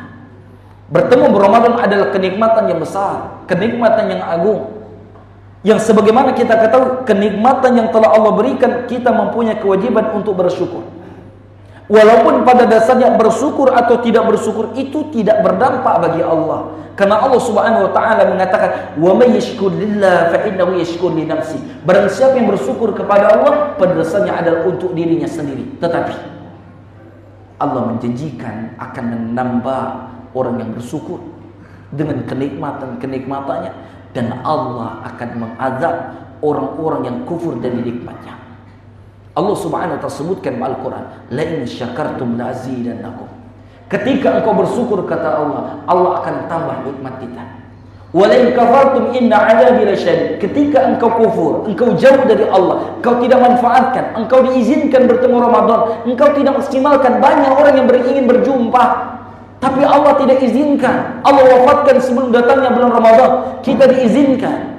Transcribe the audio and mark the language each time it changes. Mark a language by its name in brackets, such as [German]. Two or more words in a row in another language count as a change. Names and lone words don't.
[Indonesian] Bertemu Ramadan adalah kenikmatan yang besar, kenikmatan yang agung, yang sebagaimana kita ketahui kenikmatan yang telah Allah berikan, kita mempunyai kewajiban untuk bersyukur. Walaupun pada dasarnya bersyukur atau tidak bersyukur itu tidak berdampak bagi Allah, karena Allah [Arabic] سبحانه وتعالى [Indonesian] mengatakan [Arabic] ومن يشكر لله فإنه يشكر لنفسه. [Indonesian] Barang siapa yang bersyukur kepada Allah, pada dasarnya adalah untuk dirinya sendiri. Tetapi Allah menjanjikan akan menambah orang yang bersyukur dengan kenikmatan-kenikmatannya, dan Allah akan mengazab orang-orang yang kufur dari nikmatnya. Allah [Arabic] سبحانه وتعالى [Indonesian] sebutkan dalam Al-Quran, [Arabic] لئن شكرتم لأزيدنكم. [Indonesian] Ketika engkau bersyukur kata Allah, Allah akan tambah nikmat kita. [Arabic] ولئن كفرتم إن عذابي لشديد. [Indonesian] Ketika engkau kufur, engkau jauh dari Allah, engkau tidak manfaatkan, engkau diizinkan bertemu Ramadan, engkau tidak maksimalkan, banyak orang yang ingin berjumpa, tapi Allah tidak izinkan. Allah wafatkan sebelum datangnya bulan Ramadan, kita diizinkan.